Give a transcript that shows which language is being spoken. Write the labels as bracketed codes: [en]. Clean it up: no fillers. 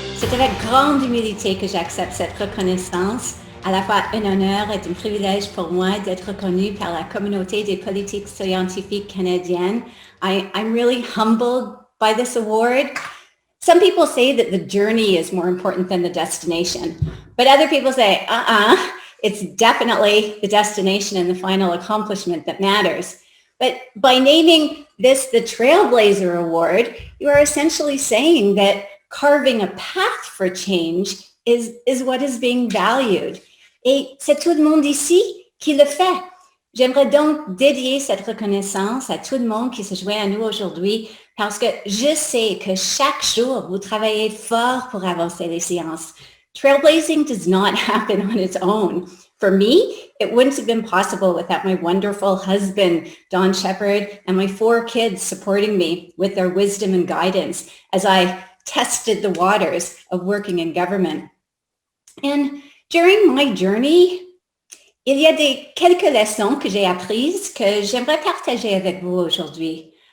[fr] C'est avec grande humilité que j'accepte cette reconnaissance. À la fois un honneur et un privilège pour moi d'être reconnu par la communauté des politiques scientifiques canadiennes. [en] I'm really humbled by this award. Some people say that the journey is more important than the destination, but other people say, it's definitely the destination and the final accomplishment that matters. But by naming this the Trailblazer Award, you are essentially saying that carving a path for change is what is being valued. [fr] Et c'est tout le monde ici qui le fait. J'aimerais donc dédier cette reconnaissance à tout le monde qui se joint à nous aujourd'hui parce que je sais que chaque jour, vous travaillez fort pour avancer les sciences. [en] Trailblazing does not happen on its own. For me, it wouldn't have been possible without my wonderful husband, Don Shepard, and my 4 kids supporting me with their wisdom and guidance as I tested the waters of working in government. And during my journey, [fr] il y a quelques leçons que j'ai apprises que j'aimerais partager avec vous aujourd'hui.